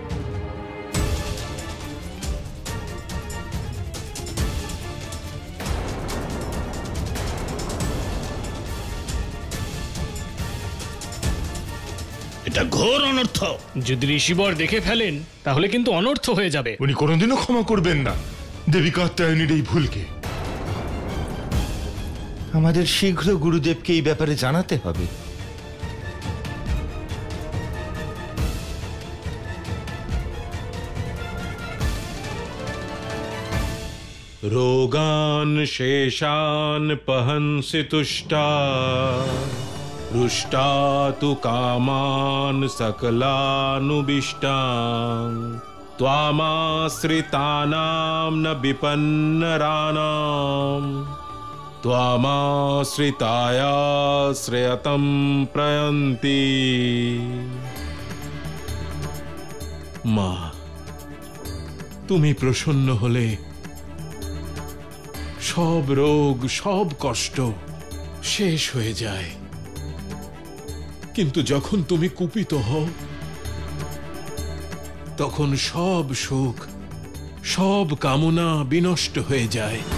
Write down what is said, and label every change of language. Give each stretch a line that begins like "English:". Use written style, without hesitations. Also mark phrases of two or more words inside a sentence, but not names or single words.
Bangla: এটা ঘোর অনর্থ। যদি ঋষিবর দেখে ফেলেন তাহলে কিন্তু অনর্থ হয়ে যাবে। উনি কোনোদিনও ক্ষমা করবেন না দেবী কাত্যায়নীর এই ভুলকে। আমাদের শীঘ্র গুরুদেবকে এই ব্যাপারে জানাতে হবে।
Sanskrit: रोगान शेषान पहंसि तुष्टा रुष्टा तु कामान सकलानुबिष्टान् त्वामाश्रितानां न विपन्नराणां त्वामाश्रितायाश्रयतं प्रयन्ति।
Bangla: মা, তুমি প্রসন্ন হলে সব রোগ, সব কষ্ট শেষ হয়ে যায়। কিন্তু যখন তুমি কুপিত হও তখন সব সুখ, সব কামনা বিনষ্ট হয়ে যায়।